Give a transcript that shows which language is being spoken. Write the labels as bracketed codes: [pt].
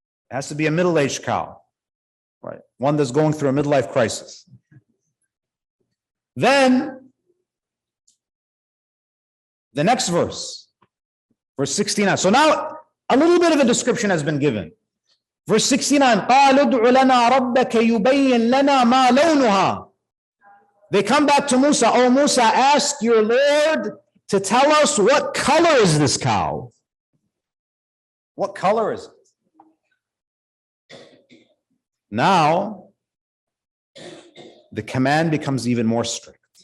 [en] It has to be a middle-aged cow. Right? One that's going through a midlife crisis. Then, the next verse, verse 69. So now, a little bit of a description has been given. Verse 69, [ar] قَالُ ادْعُ لَنَا رَبَّكَ يُبَيِّن لَنَا مَا لَوْنُهَا. [en] They come back to Musa. Oh, Musa, ask your Lord to tell us, what color is this cow? What color is it? Now, the command becomes even more strict.